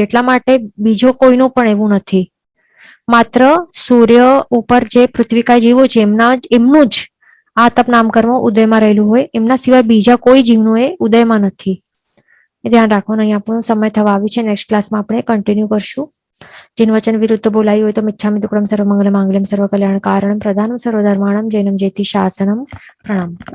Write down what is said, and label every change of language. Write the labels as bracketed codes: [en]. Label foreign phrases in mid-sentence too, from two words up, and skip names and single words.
[gu] એટલા માટે બીજો કોઈનું પણ એવું નથી. માત્ર સૂર્ય ઉપર જે પૃથ્વીકાય જીવો છે એમનું જ આતપ નામ કર્મ ઉદયમાં રહેલું હોય. એમના સિવાય બીજા કોઈ જીવનું એ ઉદયમાં નથી. એ એ ધ્યાન રાખવાનું. અહીં આપણો સમય થવા આવ્યું છે. [en] next classમાં [gu] આપણે કન્ટિન્યુ કરશું. જિન વચન વિરુદ્ધ બોલાયું હોય તો [pra] મિચ્છામિ દુક્કડમ [sa] સર્વમંગલ માંગલ્યમ સર્વકલ્યાણ કારણમ પ્રધાનમ સર્વધર્માણમ જૈનમ જેતિ શાસનમ. પ્રણામ.